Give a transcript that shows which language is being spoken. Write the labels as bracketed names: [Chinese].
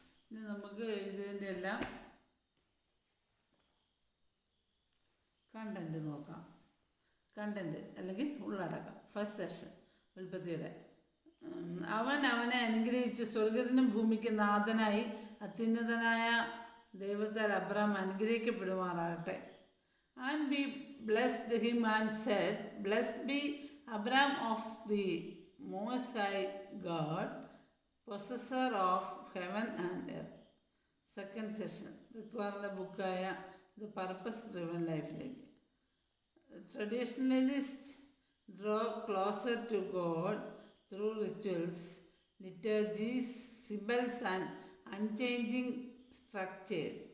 [Malayalam] ഇനി നമുക്ക് ഇതിൻ്റെ എല്ലാം കണ്ടൻറ്റ് നോക്കാം. കണ്ടൻറ്റ് അല്ലെങ്കിൽ ഉള്ളടക്കം. First session ഉൽപ്പത്തിയുടെ. അവൻ അവനെ അനുഗ്രഹിച്ച് സ്വർഗത്തിനും ഭൂമിക്ക് നാഥനായി അത്യുന്നതനായ ദൈവത്താൽ Abram അനുഗ്രഹിക്കപ്പെടുമാറാകട്ടെ. [English] And we blessed him and said, Blessed be Abram of the Most High God, possessor of heaven and earth. Second session. [Malayalam] റിക്വയറിൻ്റെ ബുക്കായ the purpose driven ലൈഫിലേക്ക്. [English] Traditionalists draw closer to God through rituals, liturgies, symbols and unchanging structure.